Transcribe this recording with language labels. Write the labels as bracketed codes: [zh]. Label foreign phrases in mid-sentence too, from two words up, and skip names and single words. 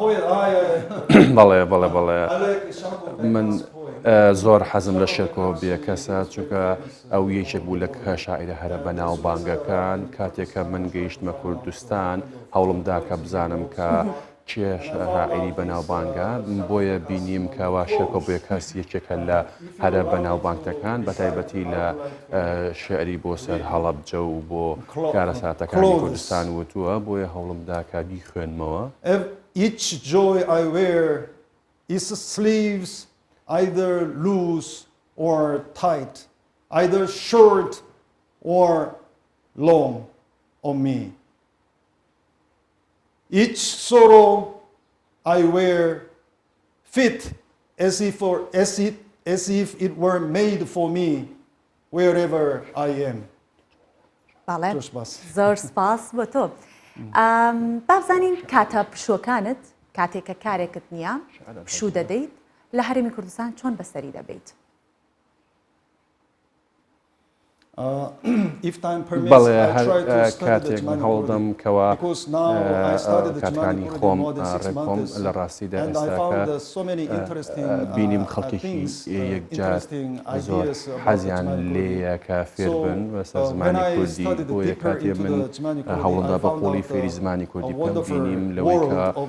[ckb] بەڵێ من زۆر حەزم لە شێرکۆ بێ کەسە چونکە ئەو یەکێک بوو لە شاعرە هەرە بەناو بانگەکان کاتێککە من گەیشتمە کوردستان هەوڵمدا کە بزانم کە چێ شاعری بەناو بانگە بۆیە بینیم کەوا شێرکۆ بێ کەس یەکێکە لە هەرە بەناو بانگەکان بە تایبەتی لە شعری بۆ سەر هەڵەبجە و بۆ کارەساتەکانی کوردستان وتووە بۆیە هەوڵمدا کە بیخوێنمەوە. [en] Each joy I wear is sleeves either loose or tight, either short or long on me. Each sorrow I wear fit as if it were made for me wherever I am. [ckb] بەڵێ زۆر سپاس بۆ تۆ با بزانین کاتە پشوەکانت کاتێککە کارێکت نییە پشوو دەدەیت لە هەرێمی کوردستان چۆن بەسەری دەبیت بەڵێ هەر کاتێک من هەوڵدەم کەوا کاتەکانی خۆم ڕێکۆم لە ڕاستیدا ئێستاکە بینیم خەڵکێکی یەکجار زۆر حەزیان لێیە کە فێر بن بەسەر زمانی کوردی بۆیە کاتێ من هەوڵدا بە قۆڵی فێری زمانی کوردی بکەم بینیم لەوەی کە